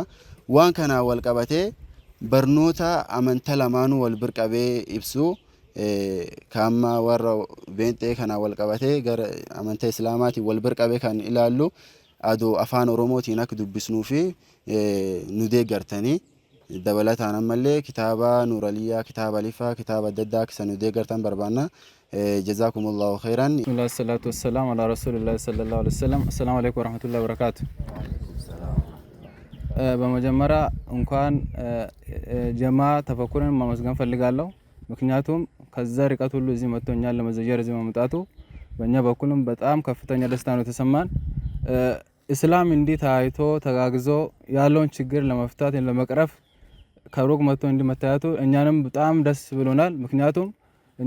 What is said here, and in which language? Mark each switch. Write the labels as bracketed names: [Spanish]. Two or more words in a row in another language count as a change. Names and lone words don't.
[Oromo] Waan kanaan wal qabatee barnoota amantaa lamaanuu wal bira qabee ibsu kaamma warra beentee kanaan wal qabatee gara amantaa islaamaatiin wal bira qabee kan ilaallu adoo afaan oromootiin akka dubbisnuu fi nu deeggartanii dabalataan ammallee kitaaba nuuraliyyaa kitaaba alifaa kitaaba adda addaa akka nu deeggartan barbaanna. [Arabic] جزاكم الله خيرا والصلاة والسلام على رسول الله صلى الله عليه وسلم. السلام عليكم ورحمة الله وبركاته። [Amharic] በመጀመሪያ እንኳን ጀማ ተፈኩርን ማመስገን ፈልጋለሁ። ምክንያቱም ከዛ ርቀት ሁሉ እዚህ መጥቶኛል ለመዘየር እዚህ መምጣቱ በእኛ በኩልም በጣም ከፍተኛ ደስታ ነው የተሰማን። እስላም እንዲህ ታይቶ ተጋግዞ ያለውን ችግር ለመፍታት ለመቅረፍ ከሩቅ መጥቶ እንዲህ መታየቱ እኛንም በጣም ደስ ብሎናል። ምክንያቱም እኛ